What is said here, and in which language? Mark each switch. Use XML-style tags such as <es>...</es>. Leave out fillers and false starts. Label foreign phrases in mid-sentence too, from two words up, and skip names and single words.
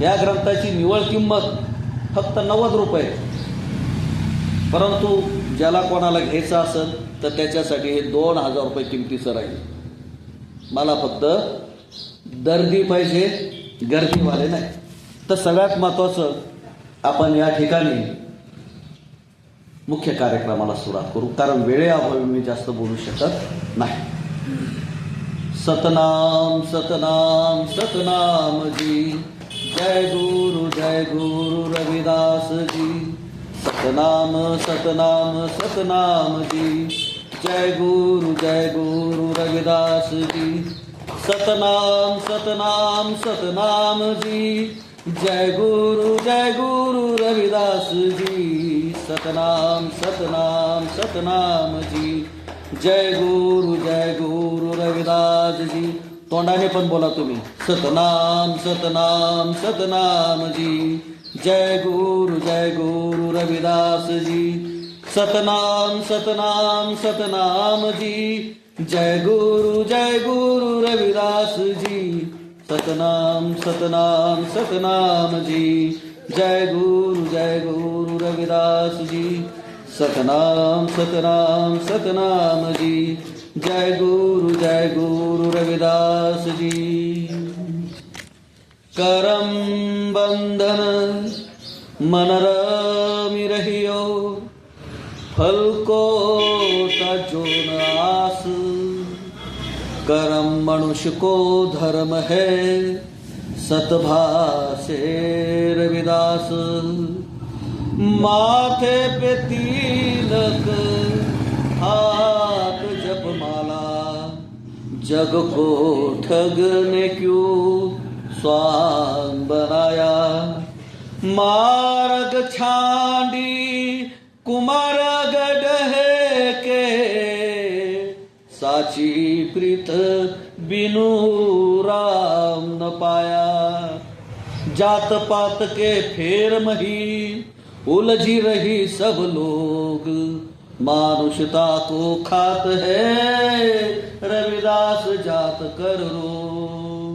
<mr>या ग्रंथाची निव्वळ किंमत फक्त 90 रुपये, परंतु ज्याला कोणाला घ्यायचं असेल तर त्याच्यासाठी हे 2000 रुपये किमतीचं राहील. मला फक्त दर्दी पाहिजे, गर्दीवाले नाही. तर सगळ्यात महत्त्वाचं आपण या ठिकाणी मुख्य कार्यक्रमाला सुरुवात करू, कारण वेळेअभावी मी जास्त बोलू शकत नाही.</mr> <hi>सतनाम सतनाम सतनाम जी, जय गुरु रविदास जी. सतनाम सतनाम सतनाम जी, जय गुरु रविदास जी. सतनाम सतनाम सतनाम जी, जय गुरु रविदास जी. सतनाम सतनाम सतनाम जी, जय गुरु रविदास जी.</hi> <mr>तोंडाने पण बोला तुम्ही.</mr> <hi>सतनाम सतनाम सतनाम जी, जय गुरु रविदास जी. सतनाम सतनाम सतनाम जी, जय गुरु रविदास जी. सतनाम सतनाम सतनाम जी, जय गुरु रविदास जी. सतनाम सतनाम सतनाम जी, जय गुरु रविदास जी. करम बंधन मन रमि रहियो, फल को तजो न आस. करम मनुष्य को धर्म है, सतभाषे रविदास. माथे पे तिलक, हाथ जपमाला, जग को ठगने क्यों स्वांग बनाया. मार्ग छांडी कुमार गढ़ के, साची प्रीत बिनु राम न पाया. जात पात के फेर मही उलझी रही सब लोग, मानुषता को खात है रविदास जात कर रो.</hi>